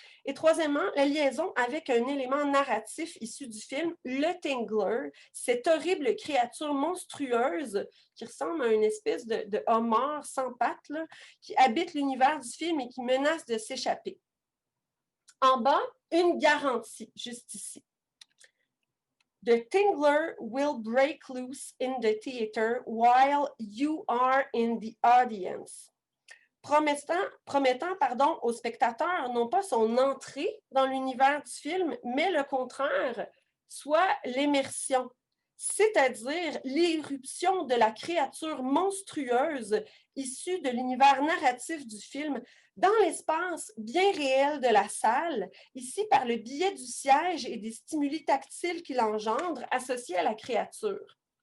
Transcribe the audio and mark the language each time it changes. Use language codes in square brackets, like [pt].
[fr] Et troisièmement, la liaison avec un élément narratif issu du film, le Tingler, cette horrible créature monstrueuse qui ressemble à une espèce de homard sans pattes là, qui habite l'univers du film et qui menace de s'échapper. En bas, une garantie, juste ici. [en] The tingler will break loose in the theater while you are in the audience. [fr] Promettant au spectateur non pas son entrée dans l'univers du film, mais le contraire, soit l'immersion, c'est-à-dire l'irruption de la créature monstrueuse issue de l'univers narratif du film dans l'espace bien réel de la salle, ici par le biais du siège et des stimuli tactiles qu'il engendre associés à la créature.